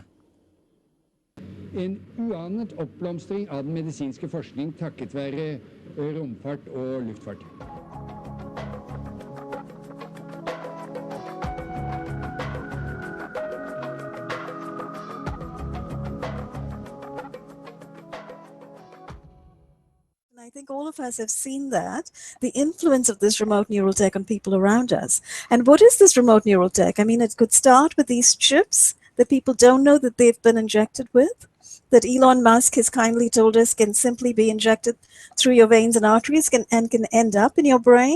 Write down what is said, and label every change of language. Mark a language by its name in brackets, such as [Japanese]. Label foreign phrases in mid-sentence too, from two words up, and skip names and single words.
[Norwegian] En uanet oppblomstring av den medisinske forskning takket være romfart og luftfart. [English] I think all of us have seen that, the influence of this remote neural tech on people around us. And what is this remote neural tech? I mean, it could start with these chips that people don't know that they've been injected with, that Elon Musk has kindly told us can simply be injected through your veins and arteries and can end up in your brain.